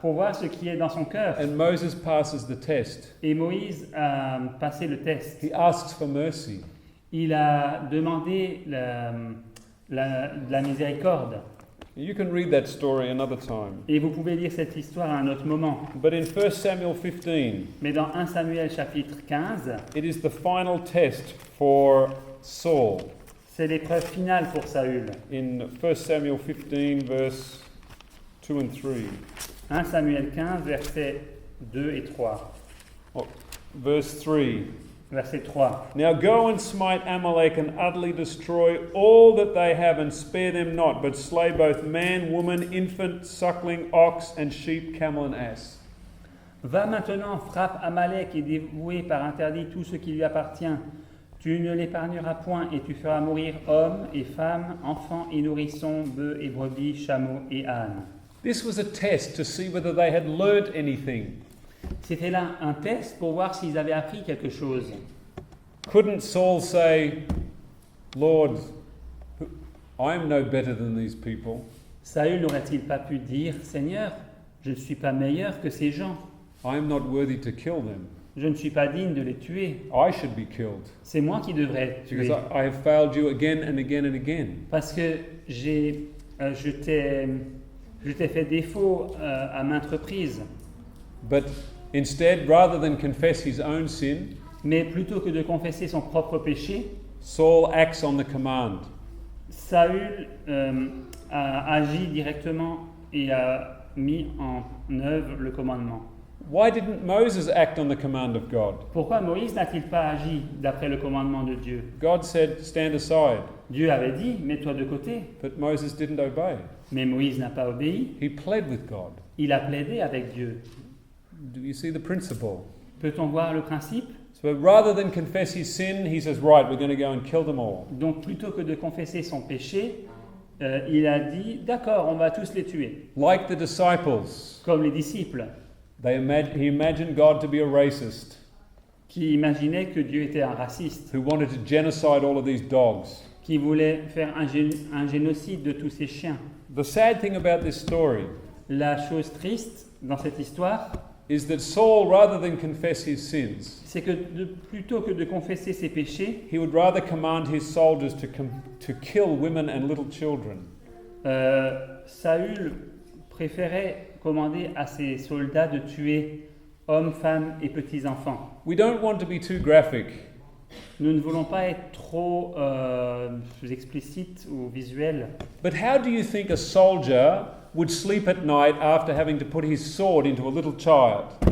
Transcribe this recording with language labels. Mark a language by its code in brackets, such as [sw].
[fr] pour voir ce qui est dans son cœur. [en] And Moses passes the test. [fr] Et Moïse a passé le test. [en] He asks for mercy. [fr] Il a demandé la miséricorde. [en] You can read that story another time. [fr] Et vous pouvez lire cette histoire à un autre moment. [en] But in 1 Samuel 15, [fr] Mais dans 1 Samuel chapitre 15, [en] it is the final test for Saul. [fr] c'est l'épreuve finale pour Saül. [en] In 1 Samuel 15, verse 2 and 3. [fr] 1 Samuel 15, versets 2 et 3. [en] Verse 3. [fr] Verset 3. [en] Now go and smite Amalek and utterly destroy all that they have and spare them not, but slay both man, woman, infant, suckling, ox, and sheep, camel, and ass. [fr] Va maintenant, frappe Amalek et dévouer par interdit tout ce qui lui appartient. Tu ne l'épargneras point et tu feras mourir hommes et femmes, enfants et nourrissons, bœufs et brebis, chameaux et ânes. [en] This was a test to see whether they had learnt anything. [fr] C'était là un test pour voir s'ils avaient appris quelque chose. [en] Couldn't Saul say, Lord, I am no better than these people. [fr] Saül n'aurait-il pas pu dire, Seigneur, je ne suis pas meilleur que ces gens. [en] I am not worthy to kill them. [fr] Je ne suis pas digne de les tuer. [en] I should be killed. [fr] C'est moi qui devrais être [en] Because [fr] tué. [en] I have failed you again and again and again. [fr] Parce que je t'ai fait défaut à maintes reprises. [en] But instead, rather than confess his own sin, [fr] Mais plutôt que de confesser son propre péché, [en] Saul acts on the command. [fr] Saül a agi directement et a mis en œuvre le commandement. [en] Why didn't Moses act on the command of God? [fr] Pourquoi Moïse n'a-t-il pas agi d'après le commandement de Dieu? [en] God said, stand aside, [fr] Dieu avait dit, mets-toi de côté. [en] but Moses didn't obey. [fr] Mais Moïse n'a pas obéi. [en] He pled with God. [fr] Il a plaidé avec Dieu. [en] Do you see the principle? [fr] Peut-on voir le principe? [en] So rather than confess his sin, he says, right, we're going to go and kill them all. [fr] Donc plutôt que de confesser son péché, il a dit, d'accord, on va tous les tuer. [en] Like the disciples, [fr] Comme les disciples, [en] he imagined God to be a racist [fr] qui imaginaient que Dieu était un raciste, [en] who wanted to genocide all of these dogs. [fr] qui voulait faire un génocide de tous ces chiens. [en] The sad thing about this story [fr] La chose triste dans cette histoire, [en] is that Saul, rather than confess his sins, [fr] c'est que plutôt que de confesser ses péchés, [en] he would rather command his soldiers to kill women and little children. [fr] Saül préférait commander à ses soldats de tuer hommes, femmes et petits-enfants. [en] We don't want to be too graphic, [fr] Nous ne voulons pas être trop explicites ou visuels. [en] but how do you think a soldier would sleep at night after having to put his sword into a little child?